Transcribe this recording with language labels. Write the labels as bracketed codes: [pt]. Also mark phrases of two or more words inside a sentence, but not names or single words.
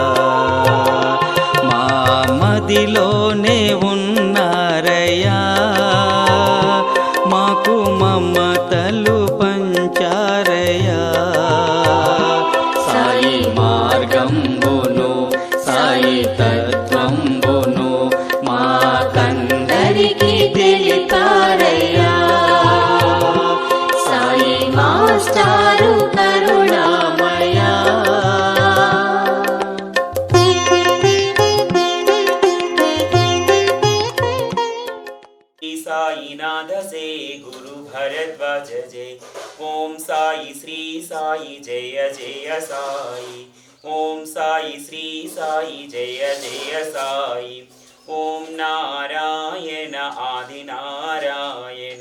[te] మా మదిలోనే ఉన్నారయ్యా మాకు మమతలు పంచారయ్యా సాయి మార్గంబును సాయి తత్వంబును మాకందరికి తెలిపారయ్యా సాయి మాస్టారు కరుణామయా. [hi] साईनाथ से गुरु भरद्वाज जय ओम साई श्री साई जय जय साई ओम साई श्री साई जय जय साई ओम नारायण आदि नारायण